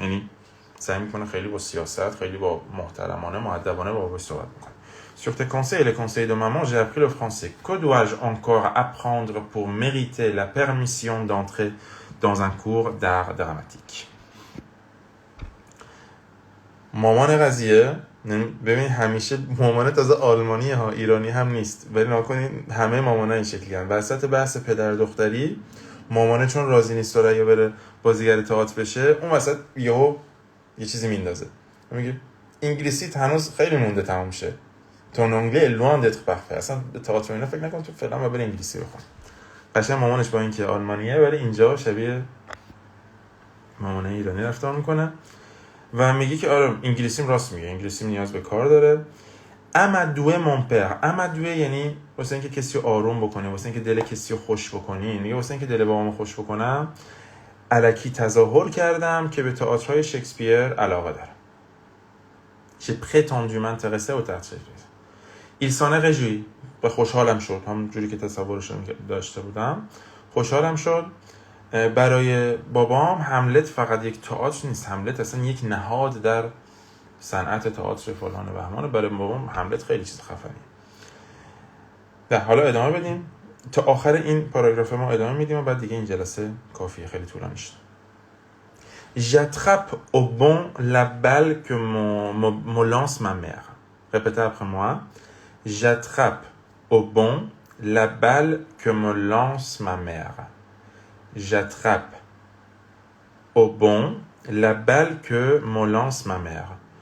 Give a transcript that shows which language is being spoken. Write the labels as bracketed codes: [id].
[fa] یعنی سعی میکنه خیلی با سیاست، خیلی با محترمانه، مؤدبانه باهاش صحبت میکنه. [fr] Sur tes conseils et les conseils de maman, j'ai appris le français. Que dois-je encore apprendre pour mériter la permission d'entrer dans un cours d'art dramatique? [fa] مامان قضیه، ببین همیشه مامان تازه آلمانی ها، ایرانی هم نیست، ولی نکنین همه مامانا این شکلی هستن. وسط بحث پدر دختری، مامانه چون راضی نیست سوریا بره بازیگر تئاتر بشه، اون وسط یهو یه چیزی میندازه، میگه انگلیسی هنوز خیلی مونده تموم شه. [fr] ton anglais est loin d'être parfait. [fa] اصلا به تئاتر اینا فکر نکن، تو فعلا باید بری انگلیسی بخون. قشنگ مامانش با اینکه آلمانیه ولی اینجا شبیه مامانه ایرانی رفتار میکنه و میگه که آره انگلیسیم راست میگه، انگلیسیم نیاز به کار داره. [fr] amadouer mon père. [fa] amadouer یعنی واسه اینکه کسی رو آروم بکنی، واسه اینکه دل کسی رو خوش بکنی. میگه واسه اینکه دل بابامو خوش بکنم الکی تظاهر کردم که به تئاترهای شکسپیر علاقه دارم. [fr] j'ai prétendu m'intéresser au théâtre Shakespeare. il s'en est réjoui. [fa] به خوشحالم شد، همون جوری که تصورش داشته بودم. خوشحالم شد. برای بابام هملت فقط یک تئاتر نیست، هملت اصلا یک نهاد در صنعت تئاتر فلان و بهمان. برای بابام هملت خیلی چیز خفنیه. حالا ادامه بدیم تا آخر این پاراگراف ما ادامه میدیم و بعد دیگه این جلسه کافیه، خیلی طولانی شد. [fr] j'attrape au bon la balle que me lance ma mère. Répétez après moi. J'attrape au bon la balle que me lance ma mère. J'attrape au bon la balle que me lance ma mère.